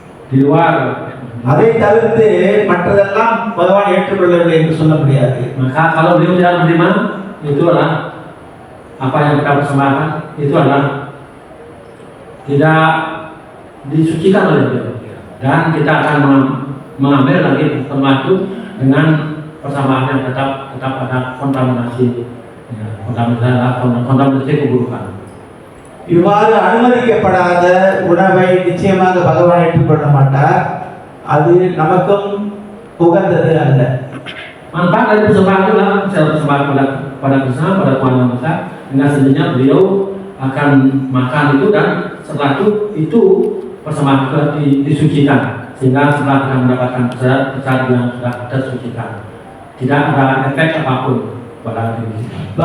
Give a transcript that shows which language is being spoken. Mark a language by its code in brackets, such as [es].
[id] di luar. [ta] அதை தவிர்த்து மற்றதெல்லாம் பகவான் ஏற்றுக்கொள்ளவில்லை என்று சொல்ல முடியாது. [id] Maka kalau beliau tidak menerima, itu adalah apa yang kita persembahkan, itu adalah tidak disucikan oleh beliau. Dan kita akan mengambil lagi persembahan itu dengan persembahan yang tetap ada kontaminasi, ya, kontaminasi keburukan. [ta] இவ்வாறு அனுமதிக்கப்படாத உணவை நிச்சயமாக பகவான் ஏற்றுக்கொள்ள மாட்டார். அது நமக்கும் உகந்தது அல்ல. [id] Manfaat dari persembahan itu adalah persembahan pada Krishna, pada Tuhan Yang Maha Esa, dengan sendirinya beliau akan makan itu, dan setelah itu persembahan itu disucikan, sehingga setelah kita mendapatkan prasad yang sudah tersucikan, tidak ada efek apapun pada diri kita.